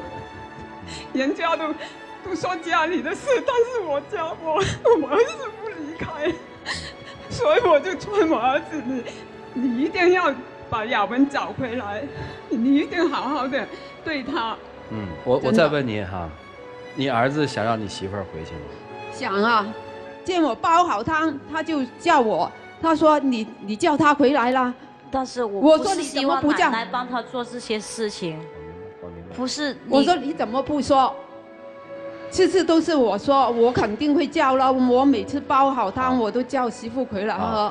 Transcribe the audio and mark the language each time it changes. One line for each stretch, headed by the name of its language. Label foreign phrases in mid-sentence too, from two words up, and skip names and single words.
Chinese: 人家都說家裏的事，但是我兒子不離開，所以我就勸我兒子，你一定要把雅文找回來，你一定好好的對他。嗯，我再問您哈，你兒子想讓你媳婦兒回去嗎？想啊，見我煲好湯，他就叫我，他說你叫他回來啦。但是我說你怎麼不叫奶奶幫他做這些事情？不是，我說你怎麼不說？次次都是我說，我肯定會叫了。我每次煲好湯，我都叫媳婦回來喝。